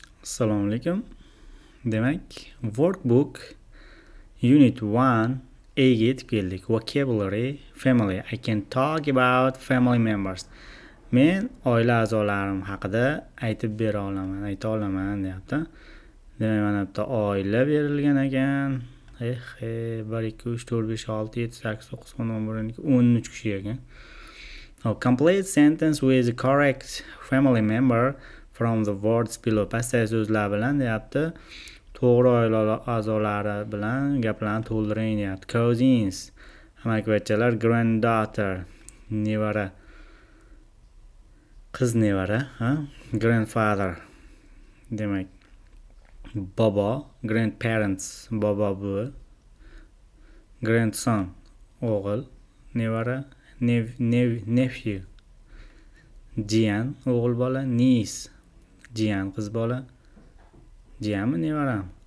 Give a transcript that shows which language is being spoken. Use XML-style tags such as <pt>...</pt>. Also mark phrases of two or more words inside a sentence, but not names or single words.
<uz>Assalomu alaykum. Demak,</uz> <en>workbook unit 1 A</en> <uz>ga yetib keldik.</uz> <en>Vocabulary family. I can talk about family members.</en> <uz>Men oila a'zolarim haqida ayta olaman deyapti. Demak, mana bitta oila berilgan ekan. 1 2 3 4 5 6 7 8 9 10 11 12 13 kishi ekan.</uz> <en>Complete sentence with the correct family member from the words below.</en> <uz>Pastdagi so'zlar bilan deyapti. To'g'ri oila a'zolari bilan gaplarni to'ldiring deyapti. Cousins, amakivachchalar, granddaughter, nevara, qiz nevara, grandfather, demak, bobo, grandparents, bobo buvi, grandson, o'g'il, nevara, nephew, jiyan, o'g'il bola, niece, jiyan, qiz bola, jiyanmi, nevarami?</uz>